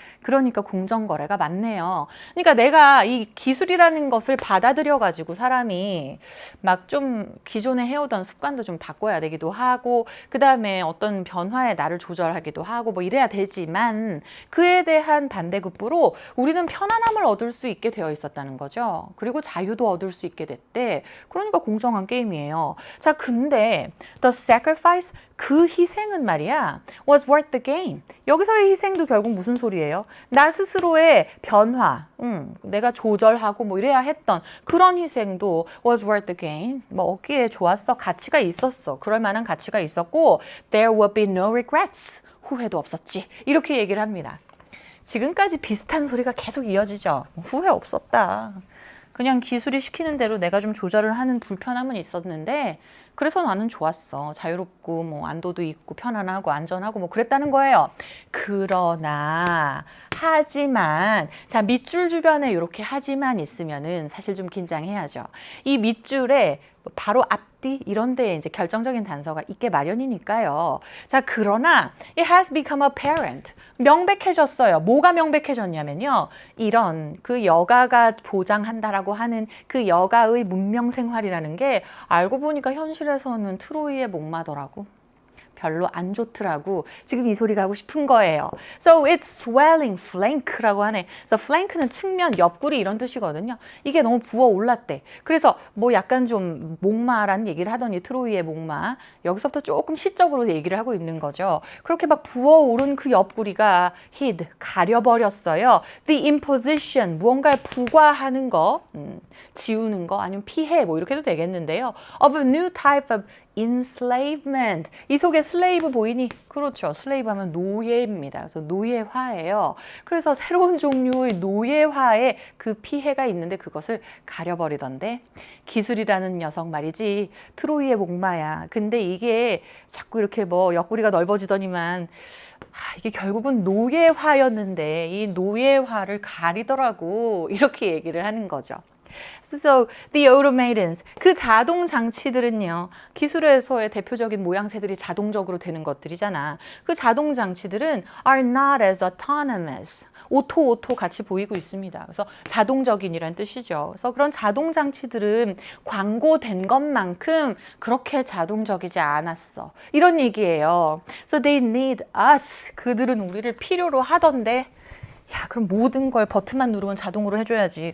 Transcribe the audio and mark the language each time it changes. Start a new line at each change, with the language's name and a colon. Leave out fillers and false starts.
Korean: 그러니까 공정거래가 맞네요. 그러니까 내가 이 기술이라는 것을 받아들여가지고 사람이 막 좀 기존에 해오던 습관도 좀 바꿔야 되기도 하고, 그 다음에 어떤 변화에 나를 조절하기도 하고 뭐 이래야 되지만, 그에 대한 반대급부로 우리는 편안함을 얻을 수 있게 되어 있었다는 거죠. 그리고 자유도 얻을 수 있게 됐대. 그러니까 공정한 게임이에요. 자, 근데
English: the sacrifice,
Korean: 그 희생은 말이야
English: was worth the gain.
Korean: 여기서의 희생도 결국 무슨 소리예요? 나 스스로의 변화, 내가 조절하고 뭐 이래야 했던 그런 희생도
English: was worth the gain.
Korean: 뭐 얻기에 좋았어. 가치가 있었어. 그럴 만한 가치가 있었고
English: there would be no regrets.
Korean: 후회도 없었지. 이렇게 얘기를 합니다. 지금까지 비슷한 소리가 계속 이어지죠. 후회 없었다. 그냥 기술이 시키는 대로 내가 좀 조절을 하는 불편함은 있었는데 그래서 나는 좋았어. 자유롭고 뭐 안도도 있고 편안하고 안전하고 뭐 그랬다는 거예요. 그러나 하지만, 자, 밑줄 주변에 이렇게 하지만 있으면은 사실 좀 긴장해야죠. 이 밑줄에 바로 앞뒤 이런 데에 이제 결정적인 단서가 있게 마련이니까요. 자, 그러나
English: it has become apparent.
Korean: 명백해졌어요. 뭐가 명백해졌냐면요. 이런 그 여가가 보장한다라고 하는 그 여가의 문명 생활이라는 게 알고 보니까 현실에서는 트로이의 목마더라고. 별로 안 좋더라고. 지금 이 소리가 하고 싶은 거예요.
English: So it's swelling flank라고 하네.
Korean: So flank는 측면, 옆구리 이런 뜻이거든요. 이게 너무 부어 올랐대. 그래서 뭐 약간 좀 목마라는 얘기를 하더니 트로이의 목마. 여기서부터 조금 시적으로 얘기를 하고 있는 거죠. 그렇게 막 부어오른 그 옆구리가 hid, 가려버렸어요.
English: The imposition,
Korean: 무언가를 부과하는 거, 지우는 거, 아니면 피해 뭐 이렇게 해도 되겠는데요.
English: Of a new type of enslavement.
Korean: 이 속에 슬레이브 보이니? 그렇죠. 슬레이브 하면 노예입니다. 그래서 노예화예요. 그래서 새로운 종류의 노예화에 그 피해가 있는데 그것을 가려버리던데, 기술이라는 녀석 말이지 트로이의 목마야. 근데 이게 자꾸 이렇게 뭐 옆구리가 넓어지더니만 이게 결국은 노예화였는데 이 노예화를 가리더라고. 이렇게 얘기를 하는 거죠.
English: So the automatons,
Korean: 그 자동 장치들은요, 기술에서의 대표적인 모양새들이 자동적으로 되는 것들이잖아. 그 자동 장치들은
English: are not as autonomous.
Korean: 오토 같이 보이고 있습니다. 그래서 자동적인이란 뜻이죠. 그래서 그런 자동 장치들은 광고된 것만큼 그렇게 자동적이지 않았어. 이런 얘기예요.
English: So they need us.
Korean: 그들은 우리를 필요로 하던데 야, 그럼 모든 걸 버튼만 누르면 자동으로 해줘야지.